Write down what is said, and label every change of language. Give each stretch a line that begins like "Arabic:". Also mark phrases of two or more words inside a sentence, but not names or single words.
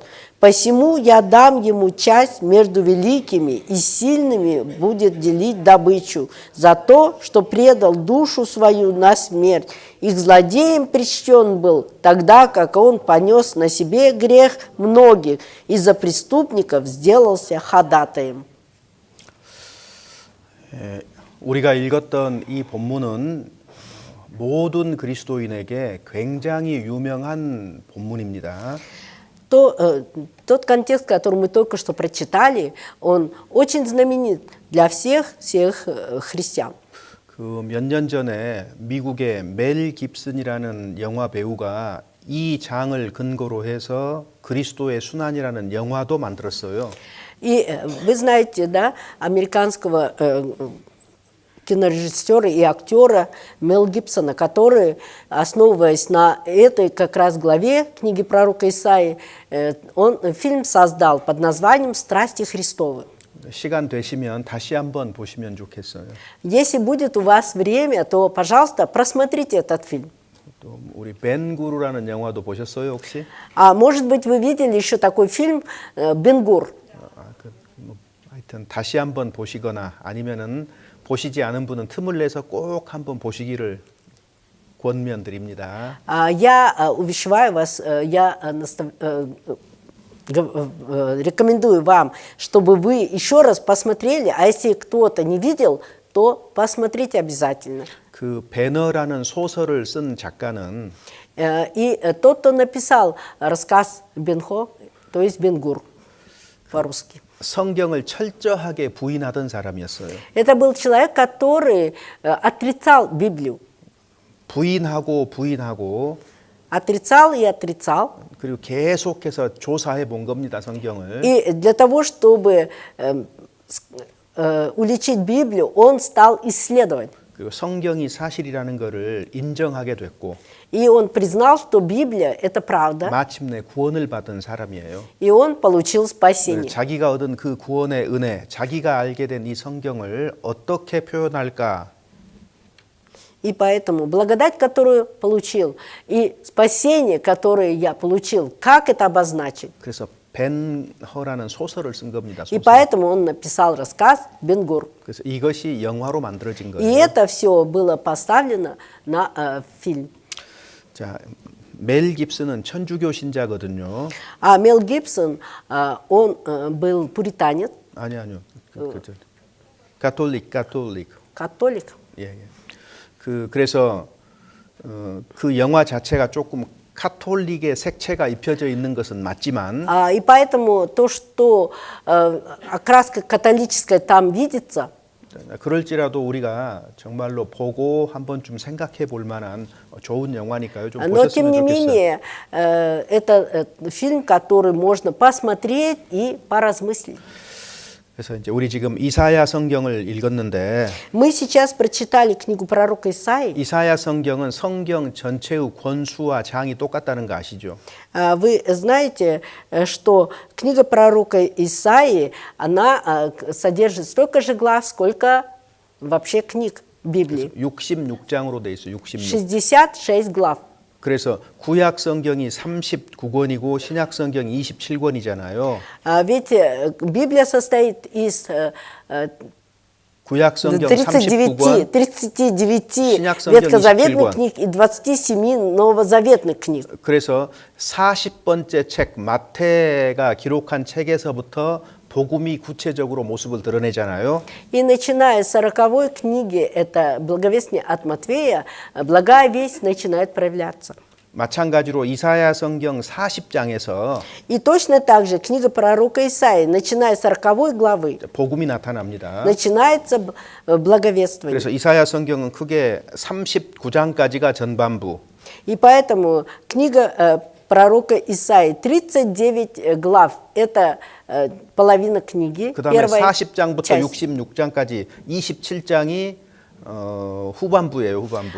Russian: Посему я дам ему часть между великими, и сильными будет делить добычу за то, что предал душу свою на смерть. Их злодеем причтен был, тогда как он понес на себе грех многих, и за преступников сделался ходатаем.
Korean: 우리가 읽었던 이 본문은 모든 그리스도인에게 굉장히 유명한 본문입니다.
Russian: Тот контекст, который мы только что прочитали, он очень знаменит для всех христиан.
Korean: 그 몇 년 전에 미국의 멜 깁슨이라는 영화 배우가 이 장을 근거로 해서 그리스도의 순환이라는 영화도 만들었어요.
Russian: И вы знаете, да, американского кинорежиссера и актера Мел Гибсона, который, основываясь на этой как раз главе книги пророка Исаии, он фильм создал под названием «Страсти Христовы».
Korean: 시간 되시면 다시 한번 보시면 좋겠어요.
Russian: Если будет у вас время, то, пожалуйста, просмотрите этот фильм.
Korean: 또 우리 벤 구루라는 영화도 보셨어요 혹시?
Russian: А может быть, вы видели еще такой фильм «Бен-Гур».
Korean: 하여튼 다시 한번 보시거나 아니면은 보시지 않은 분은 틈을 내서 꼭 한번 보시기를 권면드립니다.
Russian: Я увещеваю вас, рекомендую вам, чтобы вы еще раз посмотрели, а если кто-то не видел, то посмотрите обязательно.
Korean: 그 배너라는 소설을 쓴 작가는
Russian: И тот, кто написал рассказ Бен-Хо, то есть Бен-Гур по-русски.
Korean: 성경을 철저하게 부인하던 사람이었어요.
Russian: Это был человек, который отрицал Библию.
Korean: 부인하고
Russian: Отрицал и отрицал.
Korean: 그리고 계속해서 조사해 본 겁니다, 성경을.
Russian: И для того, чтобы уличить Библию, он стал исследовать.
Korean: 그리고 성경이 사실이라는 것을 인정하게 됐고
Russian: И он признал, что Библия – это правда,
Korean: 마침내 구원을 받은 사람이에요.
Russian: и он получил спасение.
Korean: 자기가 얻은 그 구원의 은혜, 자기가 알게 된 이 성경을 어떻게 표현할까?
Russian: И поэтому благодать, которую получил, и спасение, которое я получил, как это обозначить?
Korean: 그래서 벤허라는 소설을 쓴 겁니다.
Russian: И
Korean: 소설.
Russian: поэтому он написал рассказ «Бен-Гур».
Korean: 그래서 이것이 영화로 만들어진
Russian: И
Korean: 거예요.
Russian: это все было поставлено на фильм.
Korean: 자, 멜 깁슨은 천주교 신자거든요.
Russian: А Мел Гибсон, он был пуританец,
Korean: 아니요. 가톨릭.
Russian: католик.
Korean: 예. 그래서 그 영화 자체가 조금 카톨릭의 색채가 입혀져 있는 것은 맞지만
Russian: И поэтому то, что окраска католическая там видится,
Korean: 그럴지라도 우리가 정말로 보고 한 번쯤 생각해 볼 만한 좋은 영화니까요. 좀
Russian: но тем
Korean: 보셨으면
Russian: не
Korean: 좋겠어요.
Russian: менее, это фильм, который можно посмотреть и поразмыслить.
Korean: 그래서 이제 우리 지금 이사야 성경을 읽었는데
Russian: Мы сейчас прочитали книгу пророка Исаии.
Korean: 이사야 성경은 성경 전체의 권수와 장이 똑같다는 거 아시죠?
Russian: Вы знаете, что книга пророка Исаии, она содержит столько же глав, сколько вообще книг Библии.
Korean: 66장으로 돼 있어요. 66.
Russian: 66 глав.
Korean: 그래서 구약 성경이 39권이고 신약 성경이 27권이잖아요.
Russian: Ведь Библия состоит из
Korean: 구약 성경 39 신약 성경
Russian: ветхозаветных
Korean: 27권.
Russian: книг и 27 новозаветных книг.
Korean: 그래서 40번째 책 마태가 기록한 책에서부터 복음이 구체적으로 모습을 드러내잖아요.
Russian: И начиная с 40 книги, это благовестие от Матвея, благая весть начинает проявляться.
Korean: 마찬가지로 이사야 성경 40장에서
Russian: И точно так же книга пророка Исаии, начиная с 40 главы,
Korean: 복음이 на타납니다.
Russian: начинается благовествование.
Korean: 그래서 이사야 성경은 크게 39장까지가 전반부,
Russian: И поэтому книга пророка Исаии, 39 глав, это половина книги,
Korean: 그다음에
Russian: первая
Korean: 40장부터
Russian: часть.
Korean: 66장까지 27장이 후반부예요, 후반부.